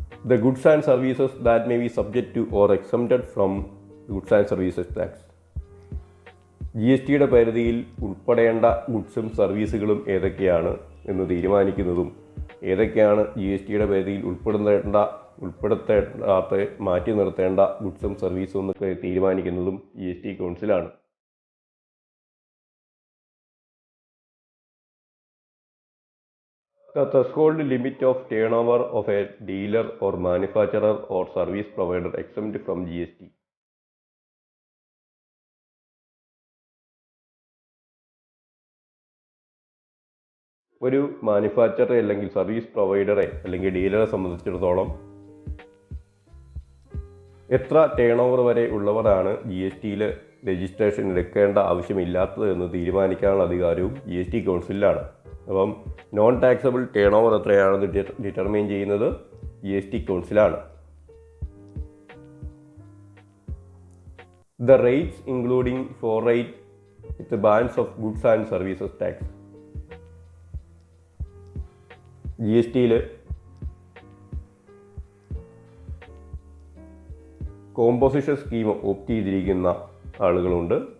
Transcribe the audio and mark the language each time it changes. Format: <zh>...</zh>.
<en>The goods and services that may be subject to or exempted from goods and services tax.</en> <ml>GSTയുടെ പരിധിയിൽ ഉൾപ്പെടേണ്ട ഗുഡ്സും സർവീസുകളും ഏതൊക്കെയാണ് എന്ന് തീരുമാനിക്കുന്നതും ഏതൊക്കെയാണ് GSTയുടെ പരിധിയിൽ ഉൾപ്പെടുത്തേണ്ടാത്ത മാറ്റി നിർത്തേണ്ട ഗുഡ്സും സർവീസും എന്നൊക്കെ തീരുമാനിക്കുന്നതും GST കൗൺസിലാണ്.</ml> <en>The threshold limit of turnover of a dealer or manufacturer or service provider exempt from GST.</en> <ml>ഒരു മാനുഫാക്ചറെ അല്ലെങ്കിൽ സർവീസ് പ്രൊവൈഡറെ അല്ലെങ്കിൽ ഡീലറെ സംബന്ധിച്ചിടത്തോളം എത്ര ടേൺ ഓവർ വരെ ഉള്ളവരാണ് GSTയിൽ രജിസ്ട്രേഷൻ എടുക്കേണ്ട ആവശ്യമില്ലാത്തത് എന്ന് തീരുമാനിക്കാനുള്ള അധികാരവും GST കൗൺസിലിലാണ്. അപ്പം നോൺ ടാക്സബിൾ ടേൺ ഓവർ എത്രയാണെന്ന് ഡിറ്റർമൈൻ ചെയ്യുന്നത് GST കൗൺസിലാണ്.</ml> <en>The rates including floor rate with the balance of goods and services tax.</en> <ml>GSTയിൽ composition scheme opt ചെയ്തിരിക്കുന്ന ആളുകളുണ്ട്.</ml>